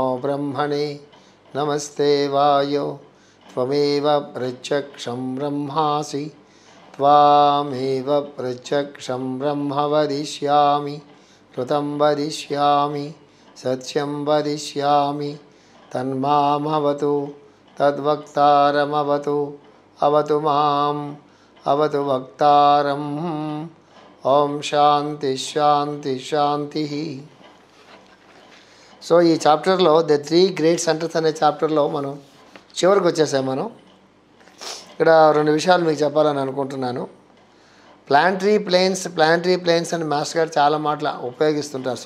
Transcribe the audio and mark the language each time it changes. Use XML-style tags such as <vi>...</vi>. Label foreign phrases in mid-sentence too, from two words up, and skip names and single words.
<sa>ब्रह्मणे नमस्ते वायो त्वमेव प्रत्यक्षं ब्रह्मासि त्वामेव प्रत्यक्षं ब्रह्म वदिष्यामि ऋतं वदिष्यामि सत्यं वदिष्यामि तन्मामवतु तद्वक्तारमवतु अवतु माम् अवतु वक्तारम् ఓం శాంతి శాంతి శాంతి.</sa> <te>సో ఈ చాప్టర్లో ద 3 గ్రేట్ సెంటర్స్ అనే చాప్టర్లో మనం చివరికి వచ్చేసాం. మనం ఇక్కడ 2 విషయాలు మీకు చెప్పాలని అనుకుంటున్నాను.</te> <en>planetary planes</en> <te>అని మాస్టర్ గారు చాలా మాటలు ఉపయోగిస్తుంటారు.</te>